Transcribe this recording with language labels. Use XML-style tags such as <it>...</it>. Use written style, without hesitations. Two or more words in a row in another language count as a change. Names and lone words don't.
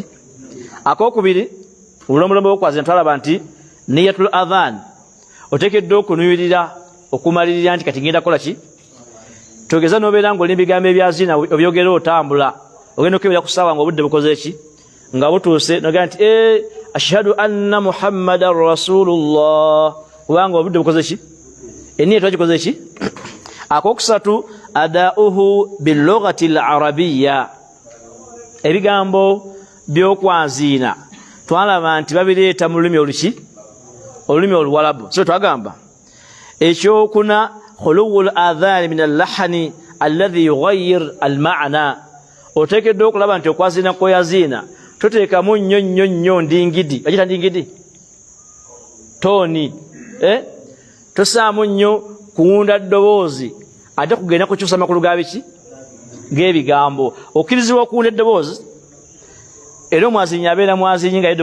<lg>Akokubiri, obulombolombo bw'okwaziina twalaba nti</lg> <ar>نية الأذان</ar> <lg>oteekeddwa okunuulira okumalirira nti kati ngenda kukola ki? Togeza n'obeera ng'olina ebigambo ebyaziina obyogera otambula, ogenda okebera ku ssaawa ng'obudde bukoze ki? Nga butuuse n'ogenda nti</lg> <ar>أشهد أن محمدا رسول الله,</ar> <lg>kubanga obudde bukoze ki? Eniye twagikoze ki? Akokusatu</lg> <ar>أداؤه باللغة العربية,</ar> <lg>ebigambo by'okwaziina twalaba nti babireeta mu lulimi oluki olulimi oluwalabu so twagamba ekyokuna</lg> <ar>خلو الأذان من اللحن الذي يغير المعنى</ar> <lg>otekedde okulaba nti okwaziina kweyaziina toteekamu nnyo ndingidi agita ndingidi toni tosaamu nnyo kuwunda ddoboozi ate kugenda kukyusa makulu ga biki g'ebigambo okkirizibwa okuwunda eddoboozi era omwazinyi abeera mwazinyi nga</lg>